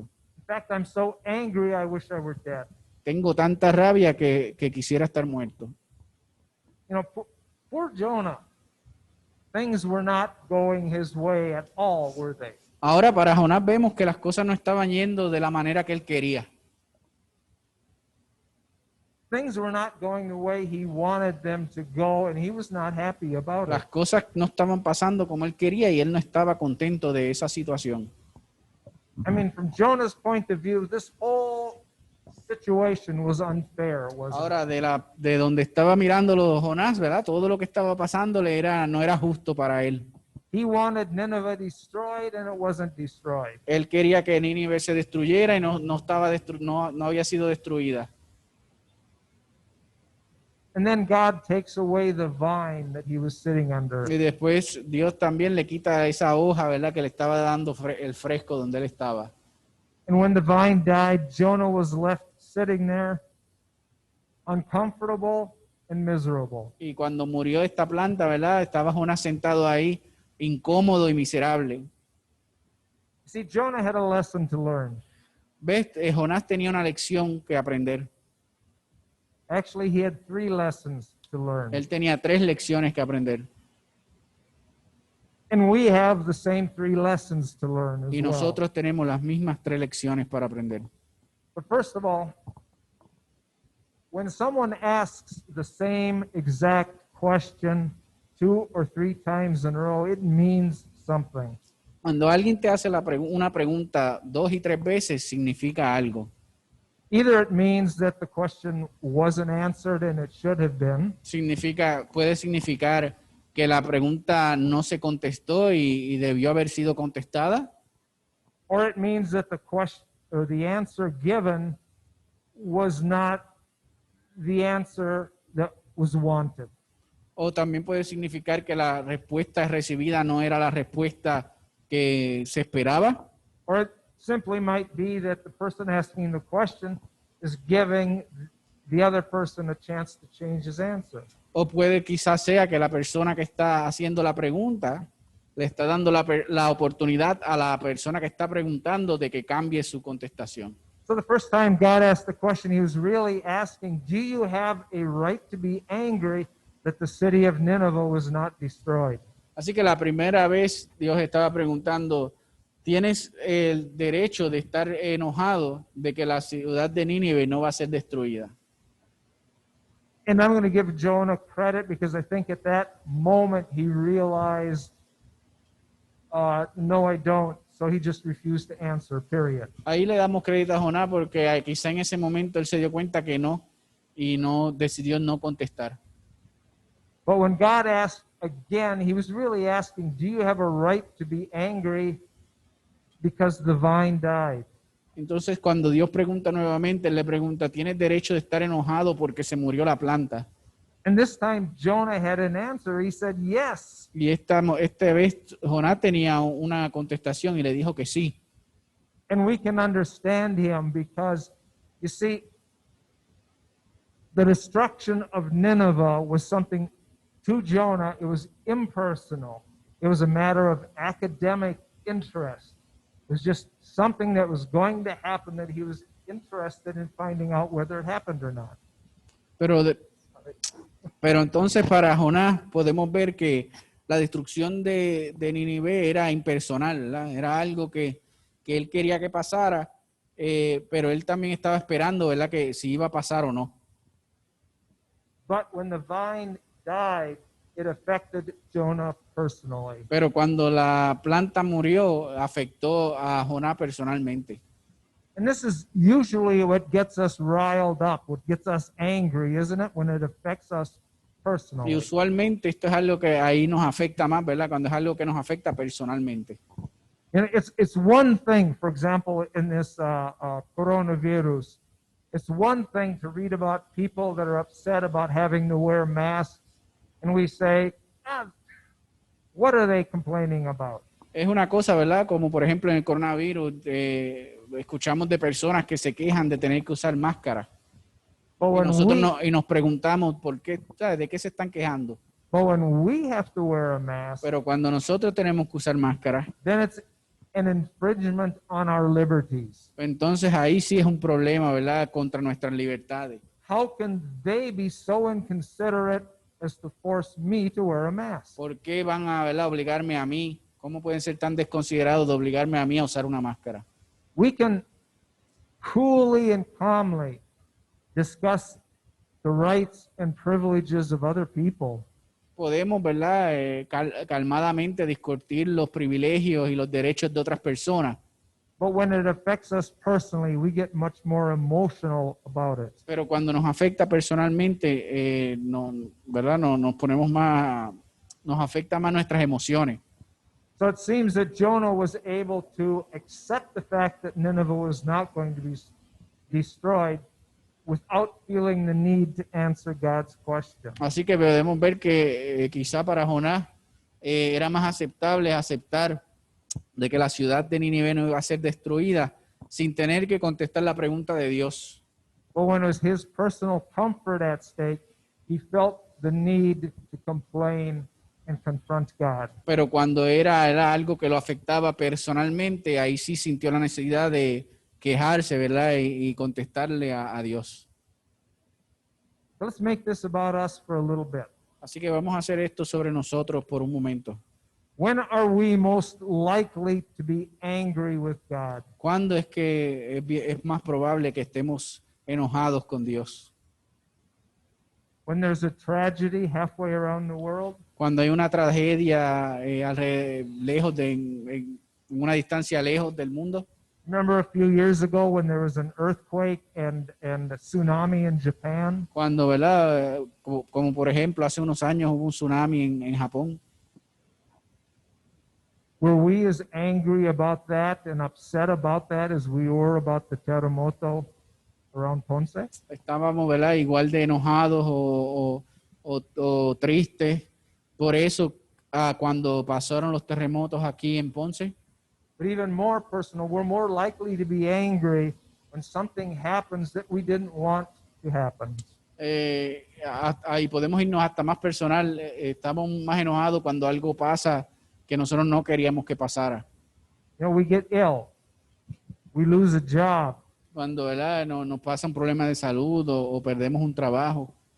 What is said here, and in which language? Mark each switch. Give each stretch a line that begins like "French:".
English: In fact, I'm so angry, I wish I were dead.
Spanish: Tengo tanta rabia que quisiera estar muerto.
English: Poor Jonah. Things were not going his way at all, were they?
Spanish: Ahora para Jonás vemos que las cosas no estaban yendo de la manera que él quería.
English: Things were not going the way he wanted them to go, and he was not happy about it.
Spanish: Las cosas no estaban pasando como él quería y él no estaba contento de esa situación.
English: I mean, from Jonah's point of view, this whole situation was unfair, wasn't it?
Spanish: Ahora de donde estaba mirándolo Jonás, ¿verdad? Todo lo que estaba pasándole no era justo para él.
English: He wanted Nineveh destroyed, and it wasn't destroyed.
Spanish: Él quería que Nínive se destruyera y no había sido destruida.
English: And then God takes away the vine that he was sitting under.
Spanish: Y después Dios también le quita esa hoja, ¿verdad? Que le estaba dando el fresco donde él estaba.
English: And when the vine died, Jonah was left sitting there, uncomfortable and miserable.
Spanish: Y cuando murió esta planta, ¿verdad? Estaba Jonás sentado ahí, incómodo y miserable.
English: See, Jonah had a lesson to learn.
Spanish: ¿Ves? Jonás tenía una lección que aprender.
English: Actually, he had 3 lessons to learn.
Spanish: Él tenía 3 lecciones que aprender.
English: And we have the same 3 lessons to learn as
Spanish: Y
English: well.
Spanish: nosotros tenemos las mismas 3 lecciones para aprender.
English: But first of all, when someone asks the same exact question 2 or 3 times in a row, it means something.
Spanish: Cuando alguien te hace una pregunta 2 y 3 veces, significa algo.
English: Either it means that the question wasn't answered and it should have been,
Spanish: Puede significar que la pregunta no se contestó y debió haber sido contestada,
English: or it means that the question or the answer given was not the answer that was wanted.
Spanish: o también puede significar que la respuesta recibida no era la respuesta que se esperaba,
English: Or it simply might be that the person asking the question is giving the other person a chance to change his answer.
Spanish: o puede quizás sea que la persona que está haciendo la pregunta le está dando la oportunidad a la persona que está preguntando de que cambie su contestación.
English: So the first time God asked the question, he was really asking, do you have a right to be angry that the city of Nineveh was not destroyed?
Spanish: Así que la primera vez Dios estaba preguntando, ¿tienes el derecho de estar enojado de que la ciudad de Nínive no va a ser destruida?
English: And I'm going to give Jonah credit because I think at that moment he realized, no, I don't. So he just refused to answer, period.
Spanish: Ahí le damos crédito a Jonás porque quizá en ese momento él se dio cuenta que no y no decidió no contestar.
English: But when God asked again, he was really asking, do you have a right to be angry because the vine died?
Spanish: Entonces cuando Dios pregunta nuevamente, él le pregunta, ¿tienes derecho de estar enojado porque se murió la planta?
English: And this time Jonah had an answer. He said, yes.
Spanish: Y esta vez Jonás tenía una contestación y le dijo que sí.
English: And we can understand him because, you see, the destruction of Nineveh was something to Jonah. It was impersonal. It was a matter of academic interest. It was just something that was going to happen that he was interested in finding out whether it happened or not.
Spanish: Pero entonces para Jonás podemos ver que la destrucción de Nínive era impersonal, ¿verdad? Era algo que él quería que pasara, pero él también estaba esperando, ¿verdad? Que si iba a pasar o no.
English: But when the vine died, it affected Jonah personally.
Spanish: Pero cuando la planta murió, afectó a Jonás personalmente.
English: And this is usually what gets us riled up, what gets us angry, isn't it? When it affects us personally.
Spanish: Y usualmente esto es algo que ahí nos afecta más, ¿verdad? Cuando es algo que nos afecta personalmente.
English: And it's one thing, for example, in this coronavirus, it's one thing to read about people that are upset about having to wear masks, and we say, what are they complaining about?
Spanish: Es una cosa, ¿verdad? Como por ejemplo en el coronavirus, escuchamos de personas que se quejan de tener que usar máscara.
English: But
Spanish: Y
English: when
Spanish: nosotros y nos preguntamos por qué, ¿sabes? ¿De qué se están quejando?
English: but when we have to wear a mask,
Spanish: Pero cuando nosotros tenemos que usar máscara,
English: then it's an infringement on our liberties.
Spanish: entonces ahí sí es un problema, ¿verdad? Contra nuestras libertades.
English: How can they be so inconsiderate as to force me to wear a mask?
Spanish: ¿Por qué van a, ¿verdad?, obligarme a mí? ¿Cómo pueden ser tan desconsiderados de obligarme a mí a usar una máscara?
English: We can coolly and calmly discuss the rights and privileges of other people.
Spanish: Podemos, ¿verdad?, calmadamente discutir los privilegios y los derechos de otras personas,
English: But when it affects us personally, we get much more emotional about it.
Spanish: pero cuando nos afecta personalmente, no, ¿verdad?, no, nos afecta más nuestras emociones.
English: So it seems that Jonah was able to accept the fact that Nineveh was not going to be destroyed without feeling the need to answer God's question.
Spanish: Así que podemos ver que quizá para Jonás era más aceptable aceptar de que la ciudad de Nínive no iba a ser destruida sin tener que contestar la pregunta de Dios.
English: But when it was his personal comfort at stake, he felt the need to complain and confront God.
Spanish: Pero cuando era algo que lo afectaba personalmente, ahí sí sintió la necesidad de quejarse, ¿verdad? Y contestarle a Dios.
English: So let's make this about us for a little bit.
Spanish: Así que vamos a hacer esto sobre nosotros por un momento.
English: When are we most likely to be angry with God?
Spanish: ¿Cuándo es que es más probable que estemos enojados con Dios?
English: When there's a tragedy halfway around the world?
Spanish: Cuando hay una tragedia lejos en una distancia lejos del mundo.
English: Remember a few years ago when there was an earthquake and a tsunami in Japan?
Spanish: Cuando, ¿verdad? Como por ejemplo, hace unos años hubo un tsunami en Japón.
English: Were we as angry about that and upset about that as we were about the terremoto around Ponce?
Spanish: Estábamos, ¿verdad?, igual de enojados o tristes por eso cuando pasaron los terremotos aquí en Ponce.
English: But even more personal, we're more likely to be angry when something happens that we didn't want to happen.
Spanish: Y podemos irnos hasta más personal. Estamos más enojados cuando algo pasa que nosotros no queríamos que pasara.
English: You know, we get ill. We lose a job.
Spanish: Cuando, ¿verdad?, nos pasa un problema de salud o perdemos un trabajo.